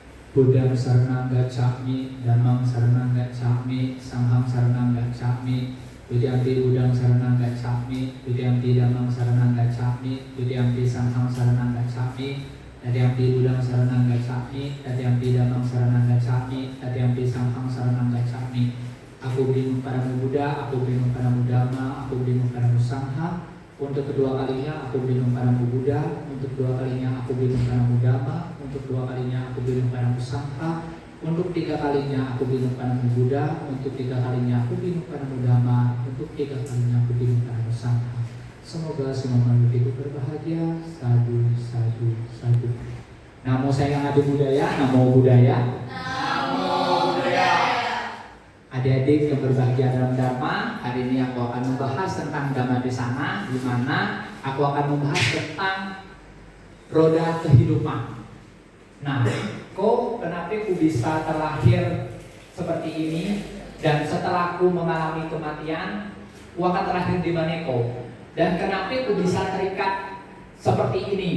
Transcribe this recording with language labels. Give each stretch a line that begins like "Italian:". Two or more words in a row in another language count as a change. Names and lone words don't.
Pali: Buddhang saranang gacchami, Dhammang saranang gacchami, Sanghang saranang gacchami, Dutiyampi Buddhang saranang gacchami, Dutiyampi Dhammang saranang gacchami, Dutiyampi Sanghang saranang gacchami, Tatiyampi Buddhang saranang gacchami, Tatiyampi Dhammang saranang gacchami, Tatiyampi Sanghang saranang gacchami.
Indonesian: Aku beriman padamu Buddha, aku beriman padamu Dhamma, aku beriman padamu Sangha. Untuk kedua kalinya aku beriman padamu Buddha, untuk kedua kalinya aku beriman padamu Dhamma, untuk kedua kalinya aku beriman padamu Sangha, untuk tiga kalinya aku beriman padamu Buddha, untuk tiga kalinya aku beriman padamu Dhamma, untuk tiga kalinya aku beriman padamu Sangha. Semoga semua makhluk hidup berbahagia.
Pali: Sadu, sadu, sadu. Namo Sayang Adi Budaya, Namo Budaya. Namo Budaya.
Indonesian: Adik-adik yang berbahagia dalam Dharma, hari ini aku akan membahas tentang
Pali: Dhamma Desana,
Indonesian: di mana aku akan membahas tentang roda kehidupan. Nah, kenapa aku bisa terlahir seperti ini, dan setelah aku mengalami kematian, aku akan terlahir di mana dan kenapa aku bisa terikat seperti ini.